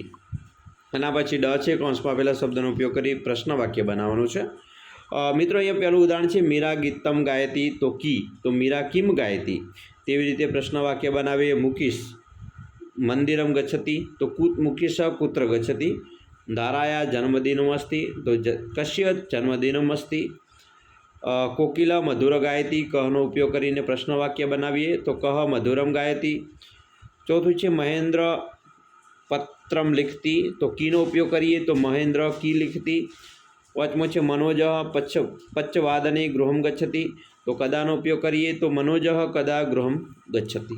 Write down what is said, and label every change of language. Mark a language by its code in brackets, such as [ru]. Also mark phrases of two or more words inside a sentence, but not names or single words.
[gu] એના પછી ડ છે, કૌંસમાં આપેલા શબ્દનો ઉપયોગ કરી પ્રશ્ન વાક્ય બનાવવાનું છે। મિત્રો અહીંયા પહેલું ઉદાહરણ છે મીરા [sa] ગીતમ ગાયતી। [gu] તો કી, તો મીરા [sa] કિમ ગાયતી। [gu] તેવી રીતે પ્રશ્ન વાક્ય બનાવીએ। [sa] મુકીશ મંદિરમ ગચ્છતિ। તો મુકીશ કુત્ર ગચ્છતિ। धाराया जन्मदिनमस्ति तो कस्य जन्मदिनमस्ति। कोकिला मधुर गायती कहનો [gu] ઉપયોગ કરીને પ્રશ્નવાક્ય બનાવીએ [sa] તો કહ મધુરમ ગાયતી। [gu] ચોથું છે મહેન્દ્ર [sa] પત્રમ લિખતી [gu] તો કીનો ઉપયોગ કરીએ તો મહેન્દ્ર [sa] કી લિખતી। [gu] પાંચમો છે મનોજ [sa] પચ્ચવાદને ગૃહમ ગચ્છતિ [gu] તો કદાનો ઉપયોગ કરીએ તો મનોજ [sa] કદા ગૃહમ ગચ્છતિ।